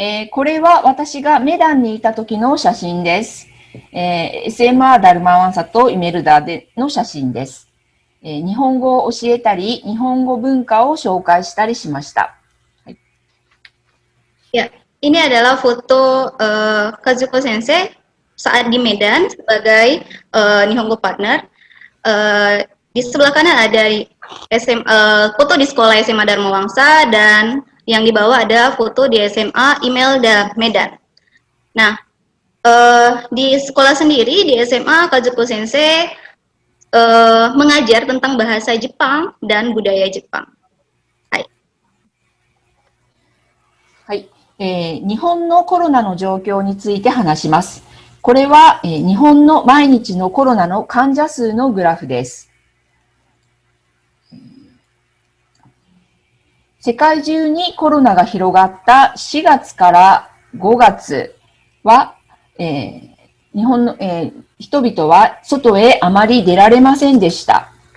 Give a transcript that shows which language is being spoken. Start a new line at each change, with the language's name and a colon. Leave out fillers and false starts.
Japanese: これは私がメダンにいた時の写真です。 SMR ダルマワンサとイメルダでの写真です。日本語を教えたり、日本語文化を紹介したりしました。
Indonesian: Ya, ini adalah foto Kazuko Sensei saat di Medan sebagai Nihongo partner. Di sebelah kanan ada foto di sekolah SMA Dharma Wangsa dan yang di bawah ada foto di SMA Imelda Medan. Nah, di sekolah sendiri di SMA Kazuko Sensei mengajar tentang bahasa Jepang dan budaya Jepang. Hai. はい。
Japanese: 日本のコロナの状況について話します。これは、日本の毎日のコロナの患者数のグラフです。世界中にコロナが広がった4月から5月は、日本の、人々は外へあまり出られませんでした。